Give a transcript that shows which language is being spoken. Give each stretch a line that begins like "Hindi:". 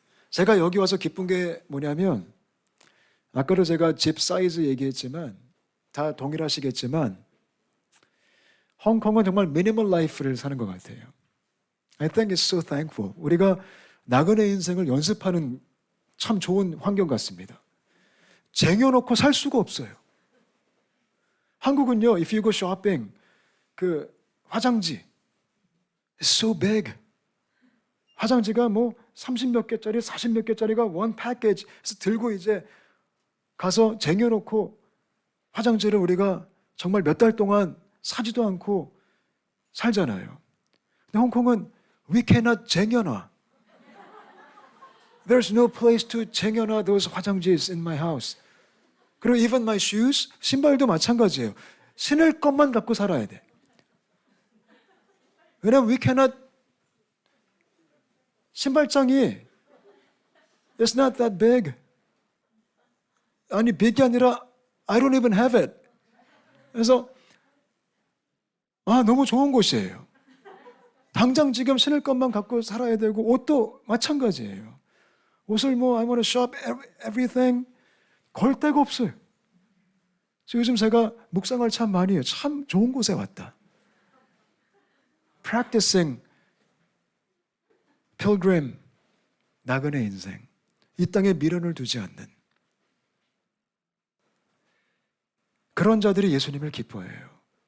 Korean: 제가 여기 와서 기쁜 게 뭐냐면, 아까도 제가 집 사이즈 얘기했지만 다 동일하시겠지만 홍콩은 정말 미니멀 라이프를 사는 것 같아요.
English: I think it's so thankful.
Korean: 우리가 나그네 인생을 연습하는 참 좋은 환경 같습니다. 쟁여놓고 살 수가 없어요. 한국은요,
English: if you go shopping,
Korean: 그 화장지,
English: it's so big.
Korean: 화장지가 뭐 30몇 개짜리, 40몇 개짜리가
English: one package
Korean: 해서 들고 이제 가서 쟁여놓고 화장지를 우리가 정말 몇 달 동안 사지도 않고 살잖아요. 근데 홍콩은
English: we cannot
Korean: 쟁여놔.
English: There's no place to
Korean: 쟁여놔
English: those
Korean: 화장지's
English: in my house.
Korean: 그리고
English: even my shoes,
Korean: 신발도 마찬가지예요. 신을 것만 갖고 살아야 돼. 왜냐면
English: we cannot,
Korean: 신발장이
English: it's not that big.
Korean: 아니,
English: big이 아니라 I don't even have it.
Korean: 그래서 너무 좋은 곳이에요. 당장 지금 신을 것만 갖고 살아야 되고, 옷도 마찬가지예요. 옷을
English: I want to shop everything.
Korean: 걸 데가 없어요. 그래서 요즘 제가 묵상을 참 많이 해요. 참 좋은 곳에 왔다.
English: Practicing pilgrim,
Korean: 나그네 인생. 이 땅에 미련을 두지 않는 그런 자들이 예수님을 기뻐해요.